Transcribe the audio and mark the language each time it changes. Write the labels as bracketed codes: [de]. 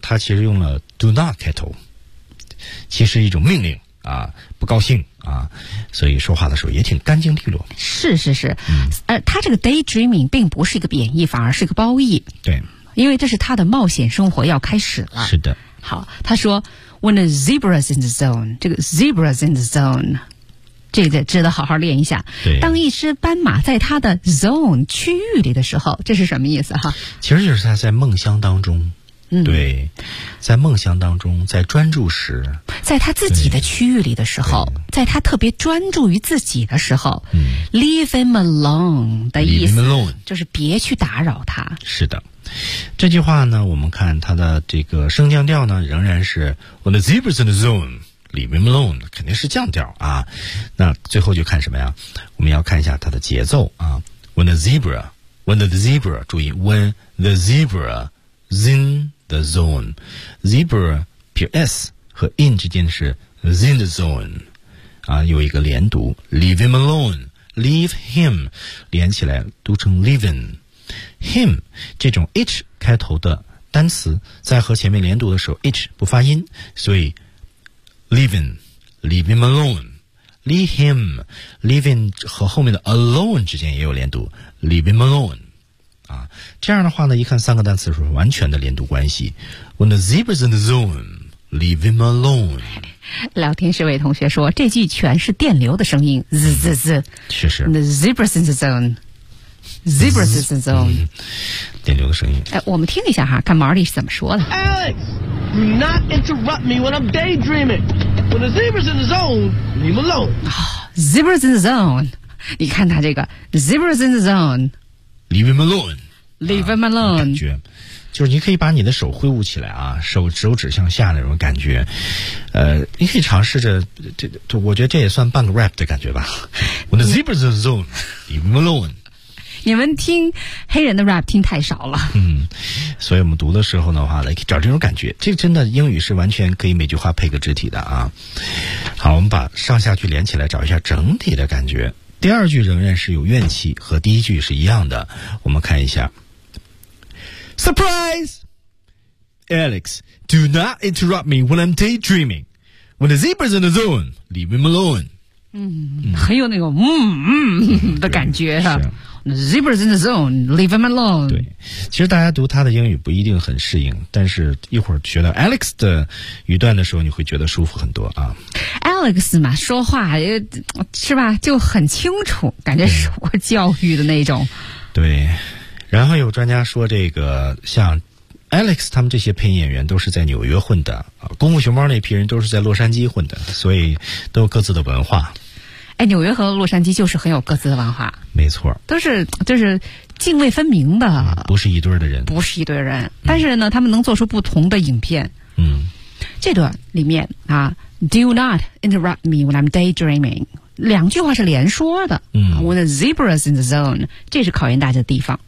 [zh] 他其实用了 do not 开头，其实一种命令啊，不高兴啊，所以说话的时候也挺干净利落。是是是，他这个 daydreaming 并不是一个贬义，反而是个褒义。对，因为这是他的冒险生活要开始了。是的。好，他说 [en] when a zebra's in the zone， [zh] 这个 [en] zebra's in the zone。 [zh] 这个值得好好练一下。对，当一只斑马在它的 zone 区域里的时候，这是什么意思哈？其实就是它在梦乡当中，对，在梦乡当中，在专注时，在它自己的区域里的时候，在它特别专注于自己的时候 ， [en] leave him alone [zh] 的意思 [en] alone [zh] 就是别去打扰它。是的，这句话呢，我们看它的这个升降调呢，仍然是 [en] when the zebra's in the zone。 Leave him alone [zh] 肯定是降调啊，那最后就看什么呀？我们要看一下它的节奏啊。 [en] When the zebra， [zh] 注意 ， [en] when the zebra is in the zone， [zh] zebra 撇 s 和 in 之间是 [en] in the zone， [zh] 啊，有一个连读 ， [en] leave him alone， leave him [zh] 连起来读成 [en] leaving him， [zh] 这种 h 开头的单词在和前面连读的时候 h 不发音，所以。 [en] Leave him alone. Leave him. [zh] Leaving 和后面的 alone 之间也有连读。 [en] Leave him alone. [zh] 啊，这样的话呢，一看三个单词是完全的连读关系。 [en] When the zebra's in the zone, leave him alone. [zh] 聊天室位同学说，这句全是电流的声音，滋滋滋。确实。 [en] The zebra's in the zone. Zebra's in the zone. [zh] 电流的声音。我们听一下哈，看 Marty 是怎么说的。 [en] Alex, do not interrupt me when I'm daydreaming. When the zebra's in the zone, leave him alone.、 Zebra's in the zone. [zh] 你看他这个 [en] ，zebra's in the zone. Leave him alone. Leave him alone.、 [zh] 感觉就是你可以把你的手挥舞起来啊，手指向下那种感觉。你可以尝试着，我觉得这也算半个 rap 的感觉吧。 [en] When the zebra's in the zone, leave him alone. [zh] 你们听黑人的 rap 听太少了，所以我们读的时候的话呢，可以找这种感觉。这真的英语是完全可以每句话配个肢体的啊。好，我们把上下句连起来，找一下整体的感觉。第二句仍然是有怨气，和第一句是一样的。我们看一下 [en] ，Surprise, Alex, do not interrupt me when I'm daydreaming. When the zebra's in the zone, leave him alone. [zh] 很有那种的感觉啊。 [en] Zebra's in the zone, leave him alone. [zh] 对，其实大家读他的英语不一定很适应，但是一会儿学到 Alex 的语段的时候，你会觉得舒服很多啊。 Alex 嘛，说话是吧，就很清楚，感觉受过教育的那种。对，然后有专家说，这个像 Alex 他们这些配音演员都是在纽约混的啊，功夫熊猫那批人都是在洛杉矶混的，所以都有各自的文化。哎，纽约和洛杉矶就是很有各自的文化，没错，都是泾渭分明的、不是一对的人，不是一对人、但是呢，他们能做出不同的影片。这段里面啊 ， [en] Do not interrupt me when I'm daydreaming， [zh] 两句话是连说的。 [en] When the zebra's in the zone， [zh] 这是考验大家的地方。